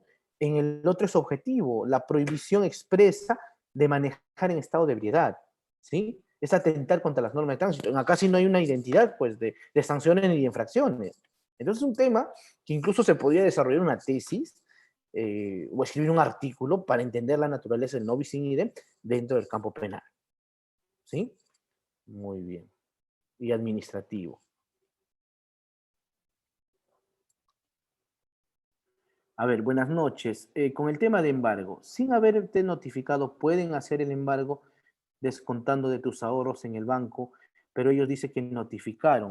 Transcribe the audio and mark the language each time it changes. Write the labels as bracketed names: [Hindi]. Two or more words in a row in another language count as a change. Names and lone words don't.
[Spanish] En el otro es objetivo, la prohibición expresa de manejar en estado de ebriedad, ¿sí? Es atentar contra las normas de tránsito. Acá sí no hay una identidad, pues, de sanciones ni de infracciones. Entonces, es un tema que incluso se podría desarrollar una tesis o escribir un artículo para entender la naturaleza del [Latin] nobis in idem [Spanish] dentro del campo penal. ¿Sí? Muy bien. Y administrativo. A ver, buenas noches. Con el tema de embargo, sin haberte notificado, pueden hacer el embargo descontando de tus ahorros en el banco, pero ellos dicen que notificaron.